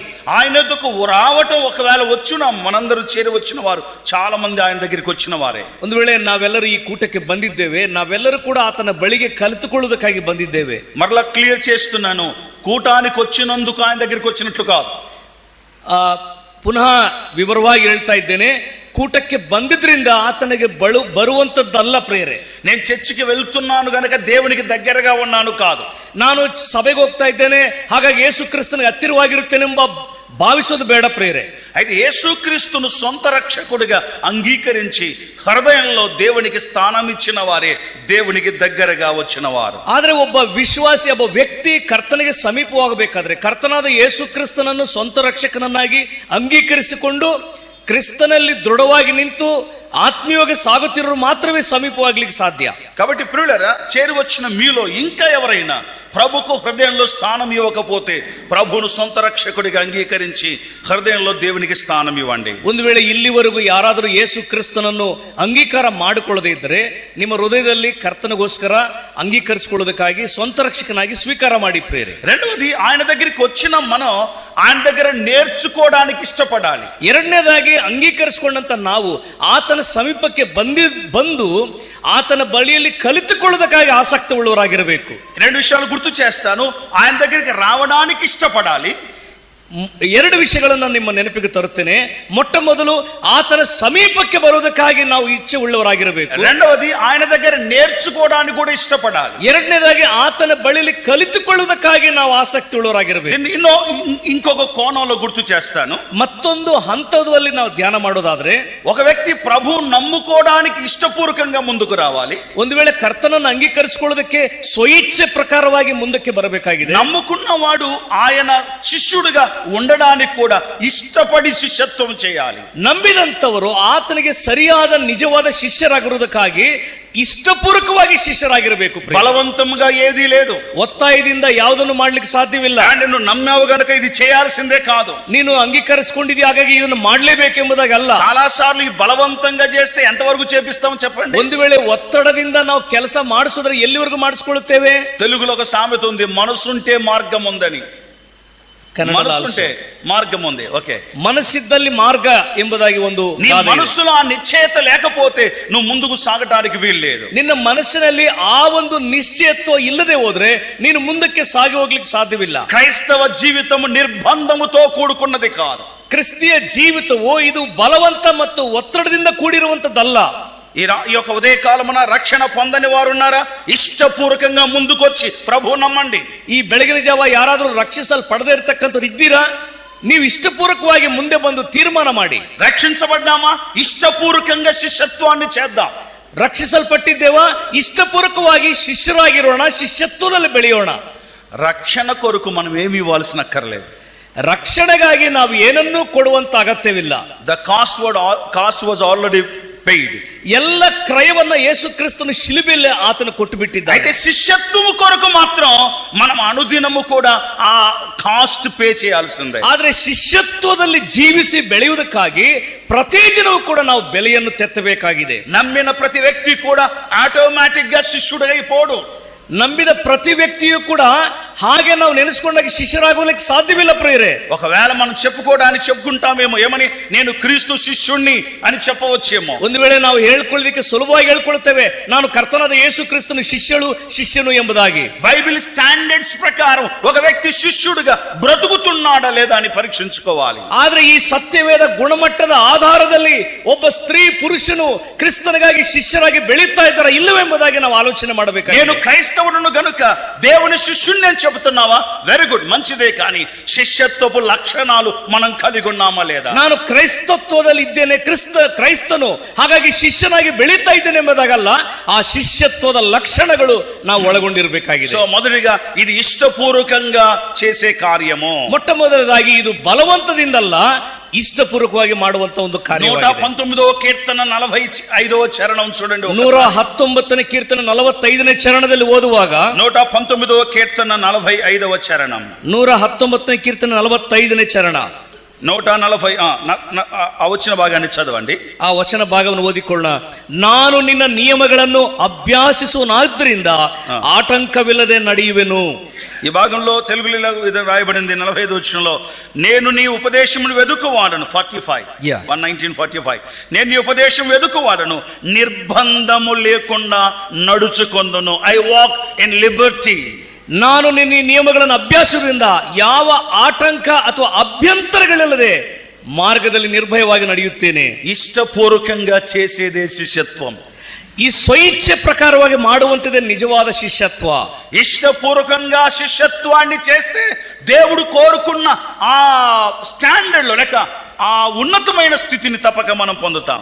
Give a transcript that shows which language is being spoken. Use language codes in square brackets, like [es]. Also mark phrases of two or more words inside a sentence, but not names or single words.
[te] ఆయన యొద్దకు రావటం ఒకవేళ వచ్చున మనందరూ చేరి వచ్చిన వారు చాలా మంది ఆయన దగ్గరికి వచ్చిన వారే. [kn] ಒಂದು ವೇಳೆ ನಾವೆಲ್ಲರೂ ಈ ಕೂಟಕ್ಕೆ ಬಂದಿದ್ದೇವೆ, ನಾವೆಲ್ಲರೂ ಕೂಡ ಆತನ ಬಳಿಗೆ ಕಲಿತುಕೊಳ್ಳುವುದಕ್ಕಾಗಿ ಬಂದಿದ್ದೇವೆ. [te] మరలా క్లియర్ చేస్తున్నాను, కూటానికి వచ్చినందుకు ఆయన దగ్గరికి వచ్చినట్లు కాదు. [kn] ಪುನಃ ವಿವರವಾಗಿ ಹೇಳ್ತಾ ಇದ್ದೇನೆ, ಕೂಟಕ್ಕೆ ಬಂದಿದ್ರಿಂದ ಆತನಿಗೆ ಬರುವಂತದ್ದಲ್ಲ ಪ್ರೇರೆ. [te] నేను చర్చికి వెళ్తున్నాను గనక దేవునికి దగ్గరగా ఉన్నాను కాదు. [kn] ನಾನು ಸಭೆಗೆ ಹೋಗ್ತಾ ಇದ್ದೇನೆ ಹಾಗಾಗಿ ಯೇಸು ಕ್ರಿಸ್ತನಿಗೆ ಹತ್ತಿರವಾಗಿರುತ್ತೇನೆಂಬ భావిసోదు ಬೇಡ ಪ್ರೇರೆ. [te] అయితే యేసుక్రీస్తును సొంత రక్షకుడిగా అంగీకరించి హృదయంలో దేవునికి స్థానం ఇచ్చిన వారే దేవునికి దగ్గరగా వచ్చిన వారు. [kn] ಆದ್ರೆ ಒಬ್ಬ ವಿಶ್ವಾಸಿ, ಒಬ್ಬ ವ್ಯಕ್ತಿ ಕರ್ತನಿಗೆ ಸಮೀಪವಾಗಬೇಕಾದ್ರೆ ಕರ್ತನಾದ ಯೇಸು ಕ್ರಿಸ್ತನನ್ನು ಸ್ವಂತ ರಕ್ಷಕನನ್ನಾಗಿ ಅಂಗೀಕರಿಸಿಕೊಂಡು ಕ್ರಿಸ್ತನಲ್ಲಿ ದೃಢವಾಗಿ ನಿಂತು [te] ఆత్మీయంగా సాగుతిరు మాత్రమే సమీపవాగలికి సాధ్య. కాబట్టి ప్రియులారా, చేరి వచ్చిన మీలో ఇంకా ఎవరైనా ప్రభుకు హృదయంలో స్థానం ఇవ్వకపోతే ప్రభువును సొంత రక్షకుడిగా అంగీకరించి హృదయంలో దేవునికి స్థానం ఇవ్వండి. [kn] ಒಂದು ವೇಳೆ ಇಲ್ಲಿವರೆಗೂ ಯಾರಾದರೂ ಯೇಸು ಕ್ರಿಸ್ತನನ್ನು ಅಂಗೀಕಾರ ಮಾಡಿಕೊಳ್ಳದೇ ಇದ್ದರೆ ನಿಮ್ಮ ಹೃದಯದಲ್ಲಿ ಕರ್ತನಿಗೋಸ್ಕರ ಅಂಗೀಕರಿಸಿಕೊಳ್ಳೋದಕ್ಕಾಗಿ ಸ್ವಂತ ರಕ್ಷಕನಾಗಿ ಸ್ವೀಕಾರ ಮಾಡಿ ಪ್ರೇರೆ. [te] రెండవది, ఆయన దగ్గరికి వచ్చిన మనం ఆయన దగ్గర నేర్చుకోవడానికి ఇష్టపడాలి. [kn] ಎರಡನೇದಾಗಿ ಅಂಗೀಕರಿಸಿಕೊಂಡಂತ ನಾವು ಆತನ ಸಮೀಪಕ್ಕೆ ಬಂದು ಆತನ ಬಳಿಯಲ್ಲಿ ಕಲಿತುಕೊಳ್ಳೋದಕ್ಕಾಗಿ ಆಸಕ್ತಿ ಉಳ್ಳವರಾಗಿರಬೇಕು. [te] రెండు విషయాలు గుర్తు చేస్తాను. ఆయన దగ్గరికి రావడానికి ఇష్టపడాలి. [kn] ಎರಡು ವಿಷಯಗಳನ್ನು ನಿಮ್ಮ ನೆನಪಿಗೆ ತರುತ್ತೇನೆ. ಮೊಟ್ಟ ಮೊದಲು ಆತನ ಸಮೀಪಕ್ಕೆ ಬರುವುದಕ್ಕಾಗಿ ನಾವು ಇಚ್ಛೆ ಉಳ್ಳವರಾಗಿರಬೇಕು. [te] రెండవది, ఆయన దగ్గర నేర్చుకోవడానికి కూడా ఇష్టపడాలి. [kn] ಎರಡನೇದಾಗಿ ಆತನ ಬಳಿಯಲ್ಲಿ ಕಲಿತುಕೊಳ್ಳುವುದಕ್ಕಾಗಿ ನಾವು ಆಸಕ್ತಿ ಉಳ್ಳವರಾಗಿರಬೇಕು. [te] ಇನ್ನೂ ఇంకొక కోణంలో గుర్తు చేస్తాను. [kn] ಮತ್ತೊಂದು ಹಂತದಲ್ಲಿ ನಾವು ಧ್ಯಾನ ಮಾಡೋದಾದ್ರೆ, [te] ఒక వ్యక్తి ప్రభు నమ్ముకోవడానికి ఇష్టపూర్వకంగా ముందుకు రావాలి. [kn] ಒಂದು ವೇಳೆ ಕರ್ತನನ್ನು ಅಂಗೀಕರಿಸಿಕೊಳ್ಳೋದಕ್ಕೆ ಸ್ವಇಚ್ಛೆ ಪ್ರಕಾರವಾಗಿ ಮುಂದಕ್ಕೆ ಬರಬೇಕಾಗಿದೆ. [te] నమ్ముకున్నవాడు ఆయన శిష్యుడిగా ఉండడానికి కూడా ఇష్టపడి శిష్యత్వం చేయాలి. [kn] ನಂಬಿದಂತವರು ಆತನಿಗೆ ಸರಿಯಾದ ನಿಜವಾದ ಶಿಷ್ಯರಾಗಿರುವುದಕ್ಕಾಗಿ ಇಷ್ಟಪೂರ್ವಕವಾಗಿ ಶಿಷ್ಯರಾಗಿರಬೇಕು. [te] బలవంతంగా ఏదీ లేదు, [kn] ಒತ್ತಾಯದಿಂದ ಯಾವುದನ್ನು ಮಾಡ್ಲಿಕ್ಕೆ ಸಾಧ್ಯವಿಲ್ಲ. [te] నువ్వు నమ్మావు గనక ఇది చేయాల్సిందే కాదు, [kn] ನೀನು ಅಂಗೀಕರಿಸಿಕೊಂಡಿದ್ದೀಯ ಹಾಗಾಗಿ ಇದನ್ನು ಮಾಡಲೇಬೇಕೆಂಬುದಾಗಲ್ಲ. [te] చాలా సార్లు ఈ బలవంతంగా చేస్తే ఎంతవరకు చేపిస్తాం చెప్పండి. [kn] ಒಂದು ವೇಳೆ ಒತ್ತಡದಿಂದ ನಾವು ಕೆಲಸ ಮಾಡಿಸಿದ್ರೆ ಎಲ್ಲಿವರೆಗೂ ಮಾಡಿಸಿಕೊಳ್ಳುತ್ತೇವೆ? [te] తెలుగులో ఒక సామెత ఉంది, మనసుంటే మార్గం ఉందని. మనసుంటే మార్గం ఉంది. ఓకే, [kn] మనసిದ್ದಲ್ಲಿ మార్గ ಎಂಬುದಾಗಿ ಒಂದು. [te] నీ మనసులో ఆ నిశ్చయత లేకపోతే నువ్వు ముందుకు సాగటానికి వీల్లేదు. [kn] ನಿನ್ನ ಮನಸ್ಸಿನಲ್ಲಿ ಆ ಒಂದು ನಿಶ್ಚಯತ್ವ ಇಲ್ಲದೆ ಹೋದ್ರೆ ನೀನು ಮುಂದಕ್ಕೆ ಸಾಗಿ ಹೋಗ್ಲಿಕ್ಕೆ ಸಾಧ್ಯವಿಲ್ಲ. [te] క్రైస్తవ జీవితం నిర్బంధముతో కూడుకున్నది కాదు. [kn] ಕ್ರಿಸ್ತಿಯ ಜೀವಿತವು ಇದು ಬಲವಂತ ಮತ್ತು ಒತ್ತಡದಿಂದ ಕೂಡಿರುವಂತದ್ದಲ್ಲ. [te] ఈ యొక్క ఉదయకాలమున రక్షణ పొందని వారు ఉన్నారా? ఇష్టపూర్వకంగా ముందుకొచ్చి ప్రభు నమ్మండి. [kn] ಈ ಬೆಳಗಿನ ಜಾವ ಯಾರಾದರೂ ರಕ್ಷಿಸಲ್ಪಡದೇ ಇರತಕ್ಕಂಥವ್ರು ಇದ್ದೀರಾ? ನೀವು ಇಷ್ಟಪೂರ್ವಕವಾಗಿ ಮುಂದೆ ಬಂದು ತೀರ್ಮಾನ ಮಾಡಿ. [te] రక్షించబడ్డామా? ఇష్టపూర్వకంగా శిష్యత్వాన్ని చేద్దాం. [kn] ರಕ್ಷಿಸಲ್ಪಟ್ಟಿದ್ದೇವಾ? ಇಷ್ಟಪೂರ್ವಕವಾಗಿ ಶಿಷ್ಯರಾಗಿರೋಣ, ಶಿಷ್ಯತ್ವದಲ್ಲಿ ಬೆಳೆಯೋಣ. [te] రక్షణ కొరకు మనం ఏమి ఇవ్వాల్సిన అక్కర్లేదు. [kn] ರಕ್ಷಣೆಗಾಗಿ ನಾವು ಏನನ್ನೂ ಕೊಡುವಂತ ಅಗತ್ಯವಿಲ್ಲ. [en] the cost was already paid. [kn] ಎಲ್ಲ ಕ್ರಯವನ್ನ ಯೇಸು ಕ್ರಿಸ್ತನು ಶಿಲುಬೆಯಲ್ಲಿ ಆತನು ಕೊಟ್ಟು ಬಿಟ್ಟಿದ್ದಾನೆ. [te] అయితే శిష్యత్వము కొరకు మాత్రం మనం అనుదినము కూడా ఆ [en] cost pay [te] చేయాల్సిందే. [kn] ಆದ್ರೆ ಶಿಷ್ಯತ್ವದಲ್ಲಿ ಜೀವಿಸಿ ಬೆಳೆಯುವುದಕ್ಕಾಗಿ ಪ್ರತಿದಿನವೂ ಕೂಡ ನಾವು ಬೆಲೆಯನ್ನು ತೆತ್ತಬೇಕಾಗಿದೆ. [te] నమ్మిన ప్రతి వ్యక్తి కూడా ఆటోమేటిక్ గా శిష్యుడైపోడు. [kn] ನಂಬಿದ ಪ್ರತಿ ವ್ಯಕ್ತಿಯೂ ಕೂಡ ಹಾಗೆ ನಾವು ನೆನೆಸ್ಕೊಂಡಾಗ ಶಿಷ್ಯರಾಗೋಲಿಕ್ಕೆ ಸಾಧ್ಯವಿಲ್ಲ ಪ್ರಿಯರೇ. [te] ఒకవేళ మనం చెప్పుకుంటామేమో, ఏమని, నేను క్రీస్తు శిష్యుణ్ణి అని చెప్పవచ్చేమో. [kn] ಒಂದು ವೇಳೆ ನಾವು ಹೇಳ್ಕೊಳ್ಳೋದಕ್ಕೆ ಸುಲಭವಾಗಿ ಹೇಳ್ಕೊಳ್ತೇವೆ, ನಾನು ಕರ್ತನಾದ ಯೇಸು ಕ್ರಿಸ್ತನ ಶಿಷ್ಯನು ಎಂಬುದಾಗಿ. [en] Bible standards [te] ప్రకారం ఒక వ్యక్తి శిష్యుడిగా బ్రతుకుతున్నాడా లేదా అని పరీక్షించుకోవాలి. [kn] ಆದ್ರೆ ಈ ಸತ್ಯವೇದ ಗುಣಮಟ್ಟದ ಆಧಾರದಲ್ಲಿ ಒಬ್ಬ ಸ್ತ್ರೀ ಪುರುಷನು ಕ್ರಿಸ್ತನಿಗಾಗಿ ಶಿಷ್ಯರಾಗಿ ಬೆಳೀತಾ ಇದ್ದಾರಾ ಇಲ್ಲವೆಂಬುದಾಗಿ ನಾವು ಆಲೋಚನೆ ಮಾಡಬೇಕು. [te] నేను క్రైస్తవుడును గనుక దేవుని శిష్యుణ్ణి అని చెబుతున్నావా? [en] very good, మంచిదే. [te] కానీ శిష్యత్వపు లక్షణాలు మనం కలిగి ఉన్నామా లేదా? [kn] ನಾನು ಕ್ರೈಸ್ತತ್ವದಲ್ಲಿ ಇದ್ದೇನೆ, ಕ್ರೈಸ್ತನು ಹಾಗಾಗಿ ಶಿಷ್ಯನಾಗಿ ಬೆಳೀತಾ ಇದ್ದೇನೆ ಎಂಬುದಾಗಲ್ಲ, ಆ ಶಿಷ್ಯತ್ವದ ಲಕ್ಷಣಗಳು ನಾವು ಒಳಗೊಂಡಿರಬೇಕಾಗಿದೆ. [te] సో మొదటిగా ఇది ఇష్టపూర్వకంగా చేసే కార్యము. [kn] ಮೊಟ್ಟ ಮೊದಲದಾಗಿ ಇದು ಬಲವಂತದಿಂದಲ್ಲ, ಇಷ್ಟಪೂರ್ವಕವಾಗಿ ಮಾಡುವಂತ ಒಂದು ಕಾರ್ಯ. [te] 119వ కీర్తన 45వ చరణం చూడండి. [kn] 119ನೇ ಕೀರ್ತನೆ 45ನೇ ಚರಣದಲ್ಲಿ ಓದುವಾಗ [te] 119వ కీర్తన 45వ చరణం [kn] 119ನೇ ಕೀರ್ತನೆ 45ನೇ ಚರಣ [te] 140 వచ్చిన భాగాన్ని చదవండి. [kn] ಆ ವಚನ ಭಾಗವನ್ನು ಓದಿಕೊಳ್ಳೋಣ. ನಾನು ನಿನ್ನ ನಿಯಮಗಳನ್ನು ಅಭ್ಯಾಸಿಸುವನಾದ್ರಿಂದ ಆಟಂಕವಿಲ್ಲದೆ ನಡೆಯುವೆನು. [te] ఈ భాగంలో తెలుగులో రాయబడింది 45వ వచనంలో, నేను నీ ఉపదేశమును వెదుకువాడను. 119:45 నేను నీ ఉపదేశం వెదుకువాడను, నిర్బంధము లేకుండా నడుచుకొందును. [en] I walk in liberty. [kn] ನಾನು ನಿನ್ನ ನಿಯಮಗಳನ್ನು ಅಭ್ಯಾಸದಿಂದ ಯಾವ ಆಟಂಕ ಅಥವಾ ಅಭ್ಯಂತರಗಳಿಲ್ಲದೆ మార్గದಲ್ಲಿ ನಿರ್ಭಯವಾಗಿ ನಡೆಯುತ್ತೇನೆ. [te] ఇష్టపూర్వకంగా చేసేదే శిష్యత్వం. [kn] ಈ ಸ್ವಇಚ್ಛೆ ಪ್ರಕಾರವಾಗಿ ಮಾಡುವಂತದೇ నిజವಾದ ಶಿಷ್ಯತ್ವ. [te] ఇష్టపూర్వకంగా శిష్యత్వాన్ని చేస్తే దేవుడు కోరుకున్న ఆ స్టాండర్డ్ లో లేక ఆ ఉన్నతమైన స్థితిని తప్పక మనం పొందుతాం.